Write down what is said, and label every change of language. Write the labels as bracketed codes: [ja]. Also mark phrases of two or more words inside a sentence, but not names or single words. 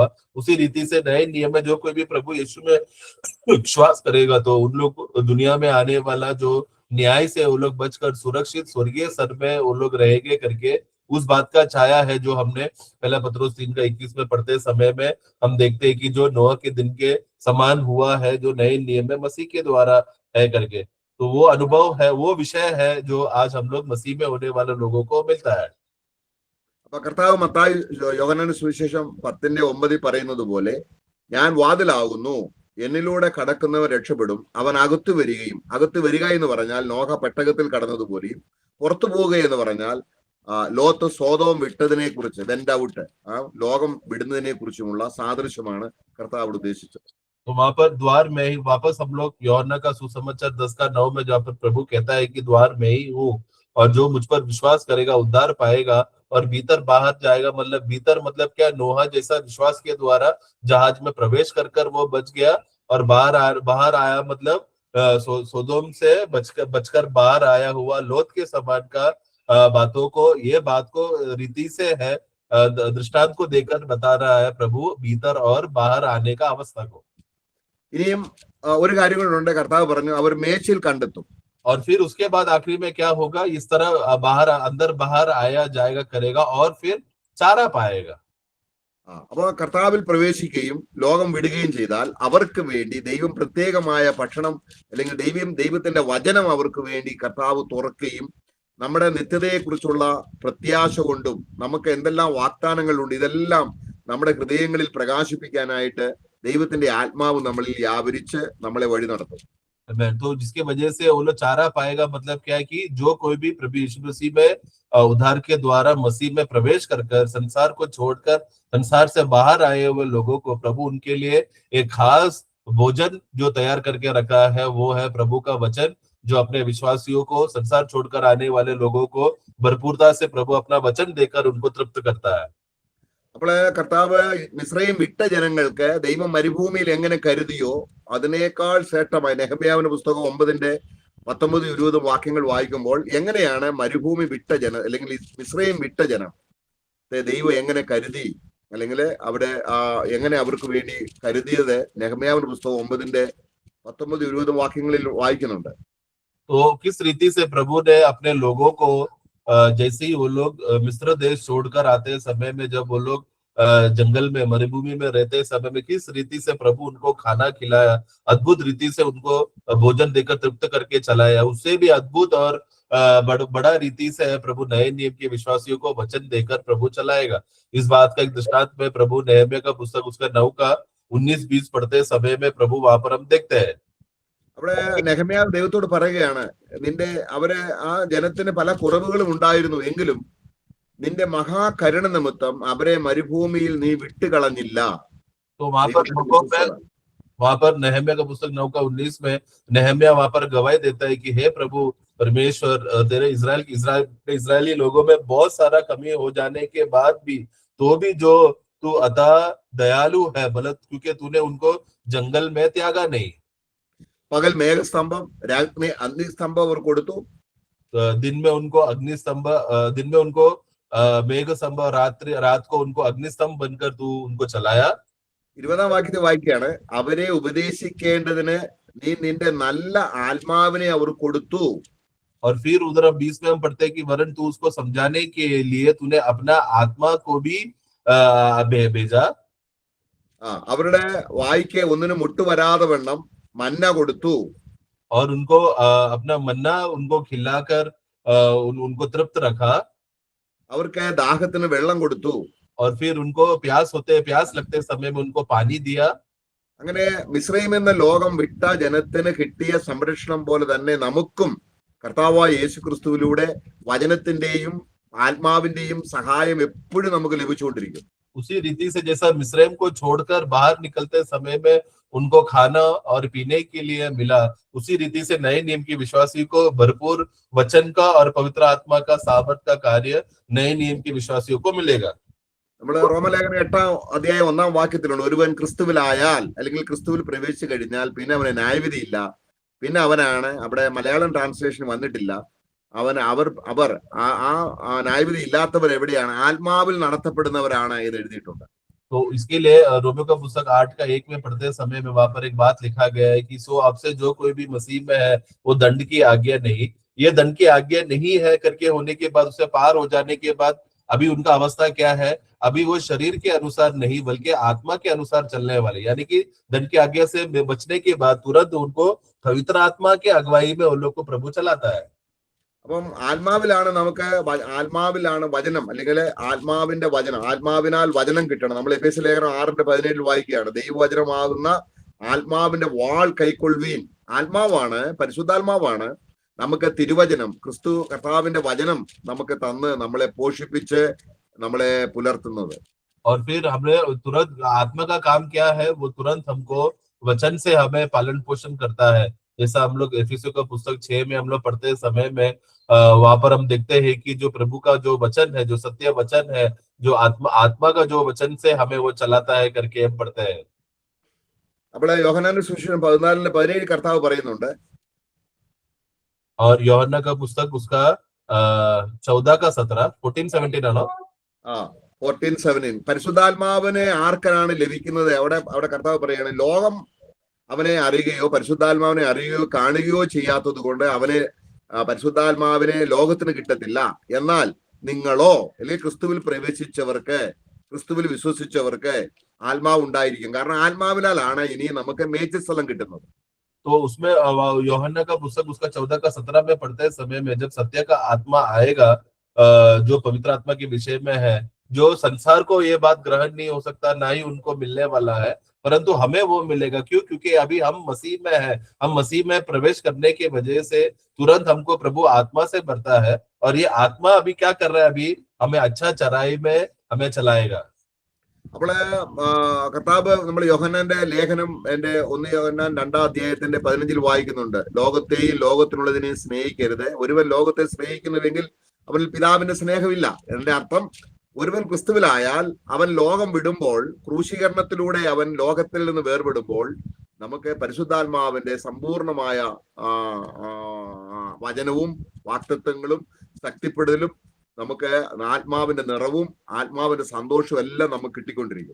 [hi] उसी रीति से नए नियम में जो कोई भी प्रभु यीशु में विश्वास करेगा तो उन लोग दुनिया में आने वाला जो न्याय से वो लोग बचकर सुरक्षित स्वर्गीय सर में वो लोग रहेंगे करके, उस बात का छाया है जो हमने पहला पत्रोस 3:21 में पढ़ते समय में हम देखते हैं कि जो नोह के दिन के समान हुआ है, जो नए नियम में मसीह के द्वारा है करके। तो वो अनुभव है, वो विषय है जो आज हम लोग मसीह में होने वाले लोगों को मिलता है। [ml] അപ്പൊ കർത്താവ് മത്തായി യോഹന്നാന്റെ സുവിശേഷം 10:9 പറയുന്നത് പോലെ, ഞാൻ വാതിലാകുന്നു, എന്നിലൂടെ കടക്കുന്നവർ രക്ഷപ്പെടും, അവൻ അകത്തു വരിക എന്ന് പറഞ്ഞാൽ നോഹ പെട്ടകത്തിൽ കടന്നതുപോലെയും, പുറത്തു പോവുക എന്ന് പറഞ്ഞാൽ ലോത്ത് സോദോം വിട്ടതിനെ കുറിച്ച്, [en] went out, [ml] ലോകം വിടുന്നതിനെ കുറിച്ചുമുള്ള സാദൃശ്യമാണ് കർത്താവ് ഉദ്ദേശിച്ചത്. [hi] तो वहां पर द्वार में ही वापस हम लोग यूहन्ना का सुसमाचार 10:9 में जहाँ पर प्रभु कहता है कि द्वार में ही हूँ, और जो मुझ पर विश्वास करेगा उद्धार पाएगा और भीतर बाहर जाएगा। मतलब भीतर मतलब क्या, नोहा जैसा विश्वास के द्वारा जहाज में प्रवेश कर वो बच गया, और बाहर आया मतलब सोदोम से बचकर बाहर आया हुआ लोत के समान का ये बात को रीति से है, दृष्टांत को देकर बता रहा है प्रभु भीतर और बाहर आने का अवस्था को। [ml] ഇനിയും ഒരു കാര്യം കൂടെ ഉണ്ട്. കർത്താവ് പറഞ്ഞു അവർ മേച്ചിൽ കണ്ടെത്തും. [hi] और फिर उसके बाद आखिरी में क्या होगा, इस तरह बाहर अंदर बाहर आया जाएगा करेगा और फिर चारा पाएगा। [ml] അപ്പൊ കർത്താവിൽ പ്രവേശിക്കുകയും ലോകം വിടുകയും ചെയ്താൽ അവർക്ക് വേണ്ടി ദൈവം പ്രത്യേകമായ ഭക്ഷണം അല്ലെങ്കിൽ ദൈവത്തിന്റെ വചനം അവർക്ക് വേണ്ടി കർത്താവ് തുറക്കുകയും നമ്മുടെ നിത്യതയെക്കുറിച്ചുള്ള പ്രത്യാശ കൊണ്ടും നമുക്ക് എന്തെല്ലാം വാഗ്ദാനങ്ങളുണ്ട് ഇതെല്ലാം നമ്മുടെ ഹൃദയങ്ങളിൽ പ്രകാശിപ്പിക്കാനായിട്ട് ദൈവത്തിന്റെ ആത്മാവ് നമ്മളിൽ വ്യാപരിച്ച് നമ്മളെ വഴി നടത്തും. [hi] तो जिसके वजह से वो लोग चारा पाएगा, मतलब क्या है कि जो कोई भी प्रभु यीशु मसीह में उद्धार के द्वारा मसीह में प्रवेश कर संसार को छोड़कर संसार से बाहर आए हुए लोगों को प्रभु उनके लिए एक खास भोजन जो तैयार करके रखा है, वो है प्रभु का वचन, जो अपने विश्वासियों को, संसार छोड़कर आने वाले लोगों को भरपूरता से प्रभु अपना वचन देकर उनको तृप्त करता है। [ml] അപ്പോൾ കർത്താവ് മിസ്രയീം വിട്ട ജനങ്ങൾക്ക് ദൈവം മരുഭൂമിയിൽ എങ്ങനെ കരുതിയോ അതിനേക്കാൾ ശ്രേഷ്ഠമായി നെഹമ്യാവിന്റെ പുസ്തകം 9:19-20 വാക്യങ്ങൾ വായിക്കുമ്പോൾ എങ്ങനെയാണ് മരുഭൂമി വിട്ട ജനം അല്ലെങ്കിൽ മിസ്രയീം വിട്ട ജനം ദൈവം എങ്ങനെ കരുതി അല്ലെങ്കിൽ അവിടെ എങ്ങനെ അവർക്ക് വേണ്ടി കരുതിയത് നെഹമ്യാവിന്റെ പുസ്തകം 9:19-20 വാക്യങ്ങളിൽ വായിക്കുന്നുണ്ട്. [hi] तो किस रीति से प्रभु ने अपने लोगों को जैसे ही वो लोग मिस्र देश छोड़कर आते समय में, जब वो लोग जंगल में मरुभूमि में रहते समय में, किस रीति से प्रभु उनको खाना खिलाया, अद्भुत रीति से उनको भोजन देकर तृप्त करके चलाया, उससे भी अद्भुत और बड़ा रीति से प्रभु नए नियम के विश्वासियों को वचन देकर प्रभु चलाएगा। इस बात का एक दृष्टांत में प्रभु नहम्याह का पुस्तक उसका 9:19-20 पढ़ते समय में प्रभु वहां पर हम देखते हैं। [ml] അവിടെ നെഹമ്യാവ് ദൈവത്തോട് പറയുകയാണ്, അവരെ ആ ജനത്തിന് പല കുറവുകളും ഉണ്ടായിരുന്നു എങ്കിലും നിന്റെ മഹാകരുണ നിമിത്തം അവരെ മരുഭൂമിയിൽ നീ വിട്ടുകളഞ്ഞില്ല. [hi] तो वहां पर नहम्याह का पुस्तक 9:19 में नहम्याह वहां पर गवाही देता है कि हे प्रभु परमेश्वर, तेरे इजरायली लोगों में बहुत सारा कमी हो जाने के बाद भी तो भी जो तू अता दयालु है, बलत क्योंकि तूने उनको जंगल में त्यागा नहीं। [ml] പകൽ മേഘസ്തംഭം, രാത്രി അഗ്നിസ്തംഭം അവർ കൊടുത്തു. [hi] दिन में उनको अग्निस्तंभ, दिन में उनको मेघ स्तंभ, रात को उनको अग्निस्तंभ बनकर तू उनको चलाया। [ml] 20 വാക്യത്തിൽ വായിക്കുകയാണ്, അവരെ ഉപദേശിക്കേണ്ടതിന് നീ നിന്റെ നല്ല ആത്മാവിനെ അവർ കൊടുത്തു. [hi] और फिर उधर 20 में हम पढ़ते हैं कि वरन तू उसको समझाने के लिए तूने अपना आत्मा को भी भेजा। [ml] അവരുടെ വായിക്ക് ഒന്നിനും മുട്ടുവരാതെ വണ്ണം മന്ന കൊടുത്തു. [hi] और उनको अपना मन्ना उनको खिलाकर उनको तृप्त रखा। [ml] അവർക്ക് ദാഹത്തിന് വെള്ളം കൊടുത്തു. [hi] और फिर उनको प्यास लगते समय में उनको पानी दिया। [ml] അങ്ങനെ മിസ്രയീം എന്ന ലോകം വിട്ട ജനത്തിന് കിട്ടിയ സംരക്ഷണം പോലെ തന്നെ നമുക്കും കർത്താവായ യേശു ക്രിസ്തുവിലൂടെ വചനത്തിന്റെയും ആത്മാവിന്റെയും സഹായം എപ്പോഴും നമുക്ക് ലഭിച്ചുകൊണ്ടിരിക്കും. [hi] उसी रीति से जैसा मिस्रैम को छोड़कर बाहर निकलते समय में उनको खाना और पीने के लिए मिला, उसी रीति से नए नियम की विश्वासी को भरपूर वचन का और पवित्र आत्मा का सामर्थ का कार्य नए नियम की विश्वासियों को मिलेगा। [ml] നമ്മുടെ റോമലേഖനം 8-1 വാക്യത്തിലുണ്ട്, ഒരുവൻ ക്രിസ്തുവിലായാൽ അല്ലെങ്കിൽ ക്രിസ്തുവിൽ പ്രവേശിച്ചു കഴിഞ്ഞാൽ പിന്നെ അവന് ന്യായവിധിയില്ല. പിന്നെ അവനാണ്, അവിടെ മലയാളം ട്രാൻസ്ലേഷൻ വന്നിട്ടില്ല, അവർ ന്യായവിധി ഇല്ലാത്തവർ എവിടെയാണ്? ആത്മാവിൽ നടത്തപ്പെടുന്നവരാണ് എന്ന് എഴുതിയിട്ടുണ്ട്. [hi] तो इसके लिए रोमियो का पुस्तक 8:1 में पढ़ते समय में वहां पर एक बात लिखा गया है कि सो आपसे जो कोई भी मसीह में है वो दंड की आज्ञा नहीं, ये दंड की आज्ञा नहीं है करके होने के बाद, उससे पार हो जाने के बाद अभी उनका अवस्था क्या है? अभी वो शरीर के अनुसार नहीं बल्कि आत्मा के अनुसार चलने वाले, यानी कि दंड की आज्ञा से बचने के बाद तुरंत उनको पवित्र आत्मा के अगुवाई में उन लोग को प्रभु चलाता है। [ml] അപ്പം ആത്മാവിലാണ് വചനം, അല്ലെങ്കിൽ ആത്മാവിന്റെ വചനം, ആത്മാവിനാൽ വചനം കിട്ടണം. നമ്മൾ എഫേസ്യ ലേഖനം 6:17 വായിക്കുകയാണ്, ദൈവവചനമാകുന്ന ആത്മാവിന്റെ വാൾ കൈക്കൊള്ളുവീൻ. ആത്മാവാണ്, പരിശുദ്ധാത്മാവാണ് നമുക്ക് തിരുവചനം, ക്രിസ്തു കർത്താവിന്റെ വചനം നമുക്ക് തന്ന് നമ്മളെ പോഷിപ്പിച്ച് നമ്മളെ പുലർത്തുന്നത്. [hi] और फिर हमने तुरंत आत्मा का काम क्या है? वो तुरंत हमको वचन से हमें पालन पोषण करता है। जैसा हम लोग एफिसियों का पुस्तक 6 में हम लोग पढ़ते समय में वहां पर हम देखते हैं कि जो प्रभु का जो वचन है, जो सत्य वचन है, जो आत्मा का जो वचन से हमें वो चलाता है करके हम पढ़ते हैं। [ml] അവിടെ യോഹന്നാന്റെ സുവിശേഷം 14:17 കർത്താവ് പറയുന്നുണ്ട്. [hi] और യോഹന്നാ का पुस्तक उसका 14:17 है ना? [ml] 14:17 പരിശുദ്ധാത്മാവിനെ ആർക്കാണ് ലഭിക്കുന്നത്? അവിടെ കർത്താവ് പറയാണ്, ലോകം അവനെ അറിയുകയോ പരിശുദ്ധാത്മാവിനെ അറിയുകയോ കാണുകയോ ചെയ്യാത്തത് കൊണ്ട് അവനെ പരിശുദ്ധാത്മാവിനെ ലോകത്തിന് കിട്ടത്തില്ല. എന്നാൽ നിങ്ങളോ, അല്ലെങ്കിൽ ക്രിസ്തുവിൽ പ്രവേശിച്ചവർക്ക്, ക്രിസ്തുവിൽ വിശ്വസിച്ചവർക്ക് ആത്മാവ് ഉണ്ടായിരിക്കും. കാരണം ആത്മാവിനാലാണ് ഇനി നമുക്ക് മേച്ചിൽ സ്ഥലം കിട്ടുന്നത്. [hi] तो उसमें यूहन्ना का पुस्तक उसका 14 का 17 में पढ़ते समय में जब सत्य का आत्मा आएगा, जो पवित्र आत्मा के विषय में है, जो संसार को ये बात ग्रहण नहीं हो सकता, ना ही उनको मिलने वाला है, परंतु हमें वो मिलेगा। क्यों? क्योंकि अभी हम मसीह में है। हम मसीह में प्रवेश करने की वजह से तुरंत हमको प्रभु आत्मा से भरता है, और ये आत्मा अभी क्या कर रहा है? अभी हमें अच्छा चराई में हमें चलाएगा। [ml] അപ്പോൾ കർത്താവ് നമ്മൾ യോഹന്നാന്റെ ലേഖനം, എന്റെ 1 യോഹന്നാൻ 2-ാം അധ്യായത്തിന്റെ 15 വായിക്കുന്നുണ്ട്. ലോകത്തെയും ലോകത്തിനുള്ളതിനെയും സ്നേഹിക്കരുത്. ഒരുവൻ ലോകത്തെ സ്നേഹിക്കുന്നുവെങ്കിൽ അവനിൽ പിതാവിന്റെ സ്നേഹമില്ല. എന്റെ അർത്ഥം, ഒരുവൻ ക്രിസ്തുവിലായാൽ അവൻ ലോകം വിടുമ്പോൾ, ക്രൂശീകരണത്തിലൂടെ അവൻ ലോകത്തിൽ നിന്ന് വേർപെടുമ്പോൾ, നമുക്ക് പരിശുദ്ധാത്മാവിന്റെ സമ്പൂർണമായ വചനവും വാക്തത്വങ്ങളും ശക്തിപ്പെടലും, നമുക്ക് ആത്മാവിന്റെ നിറവും ആത്മാവിന്റെ സന്തോഷവും എല്ലാം നമുക്ക് കിട്ടിക്കൊണ്ടിരിക്കും.